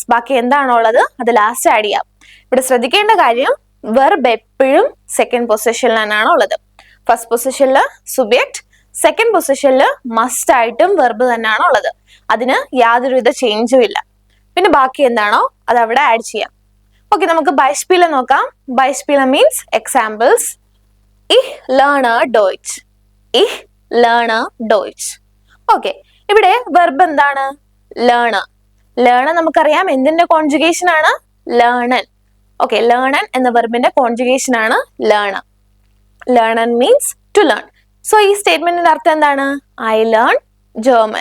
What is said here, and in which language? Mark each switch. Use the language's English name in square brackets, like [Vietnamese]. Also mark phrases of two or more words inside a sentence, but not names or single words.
[Malayalam] ബാക്കി എന്താണോ ഉള്ളത് അത് [English] last add [Malayalam] ചെയ്യാം. ഇവിടെ ശ്രദ്ധിക്കേണ്ട കാര്യം, വെർബ് എപ്പോഴും [English] second positionilāṇ [Malayalam] ഉള്ളത്. [English] first positionil subject, second positionil must [Malayalam] ആയിട്ടും വെർബ് തന്നെയാണ് ഉള്ളത്. അതിന് യാതൊരുവിധ ചേഞ്ചും ഇല്ല. പിന്നെ ബാക്കി എന്താണോ അത് അവിടെ ആഡ് ചെയ്യാം. ഓക്കെ, നമുക്ക് ബൈസ്പീല നോക്കാം. ബൈസ്പീല [English] means examples. [German] Ich lerne Deutsch. Ich lerne Deutsch. [Malayalam] ഓക്കെ, ഇവിടെ വെർബ് എന്താണ്? ലേൺ. ലേൺ നമുക്കറിയാം എന്തിന്റെ കോൺജുഗേഷൻ ആണ്? ലേണൻ. ഓക്കെ, ലേണൻ എന്ന വെർബിന്റെ കോൺജുഗേഷൻ ആണ് ലേൺ. ലേണൻ [English] means to learn. [Malayalam] സോ ഈ സ്റ്റേറ്റ്മെന്റിന്റെ അർത്ഥം എന്താണ്? [English] I learn German.